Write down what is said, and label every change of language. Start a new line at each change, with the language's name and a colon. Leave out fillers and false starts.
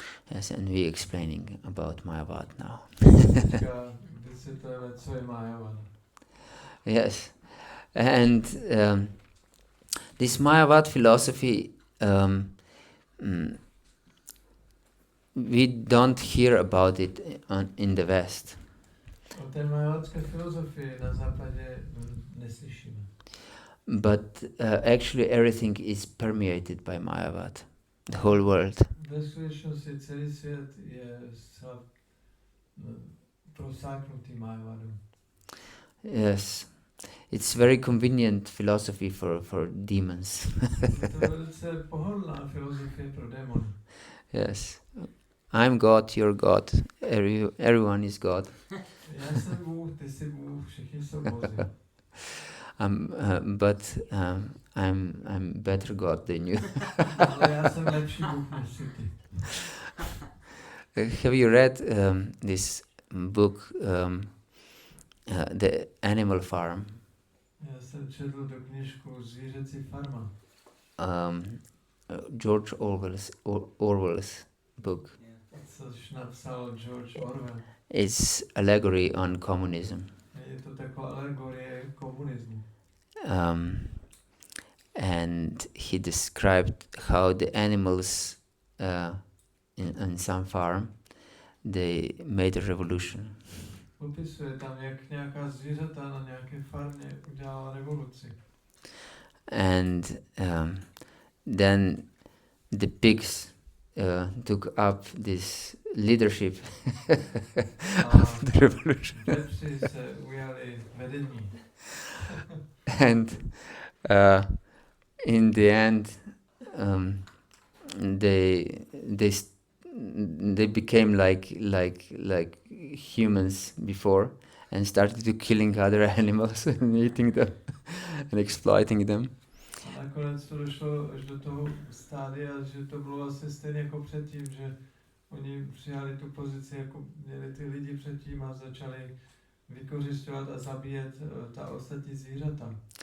English: Yes, and we're explaining about Mayavada now.
Czech: Teďka vysvětlujeme, co je Mayavada.
English: Yes, and this Mayavada philosophy, we don't hear about it in the West.
Czech: O té majavádské filozofii na západě neslyšíme.
English: But actually everything is permeated by Mayavada, the whole world.
Czech: Ve skutečnosti celý svět je zcela prosáknutý Mayavadou.
English: Yes, it's very convenient philosophy for demons.
Czech: Je to velice pohodlná filozofie pro démony.
English: Yes, I'm God, you're God, everyone is God.
Czech: Já jsem Bůh, ty jsi Bůh, všichni jsou bozi.
English: But I'm better God than you.
Czech: Ale já jsem lepší Bůh než jsi ty.
English: Have you read this book, The Animal Farm?
Czech: Já jsem četl do knížku Zvířecí farma.
English: George Orwell's book.
Czech: Což napsal George Orwell.
English: It's allegory on communism.
Czech: Je to taková alegorie komunismu.
English: And he described how the animals in some farm, they made a revolution.
Czech: Popisuje tam, jak nějaká zvířata na nějaké farmě udělala revoluci.
English: And then the pigs took up this leadership of the revolution.
Czech: Vepři se ujali vedení.
English: And in the end, they became like humans before and started to killing other animals and eating them and exploiting them.
Czech: A nakonec to došlo až do toho stádia, že to bylo vlastně stejně jako předtím, že oni přijali tu pozici, jako měli ty lidi předtím a začali vykořisťovat a zabíjet ta ostatní zvířata.